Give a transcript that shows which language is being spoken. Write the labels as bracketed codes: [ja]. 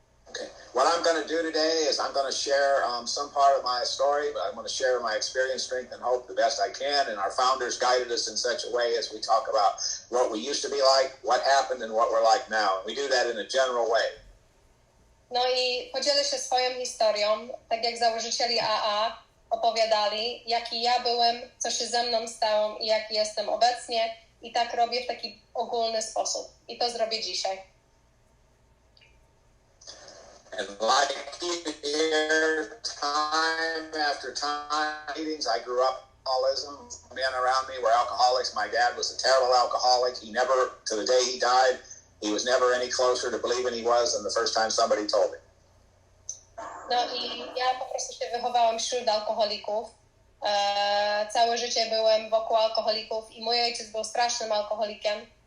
[en] Okay. What I'm going to do today is I'm going to share some part of my story, but I'm going to share my experience, strength, and hope the best I can. And our founders guided us in such a way as we talk about what we used to be like, what happened, and what we're like now. And we do that in a general way. [pl] No i podzielę się swoją historią, tak jak założycieli AA opowiadali, jaki ja byłem, co się ze mną stało i jaki jestem obecnie. I tak robię w taki ogólny sposób. I to zrobię dzisiaj. [en] And like you hear, time after time, meetings, I grew up alcoholism. Men around me were alcoholics. My dad was a terrible alcoholic. He never, to the day he died, he was never any closer to believing he was than the first time somebody told him. [pl] No i ja po prostu się wychowałam wśród alkoholików. Całe życie byłem wokół alkoholików i mój ojciec był strasznym alkoholikiem.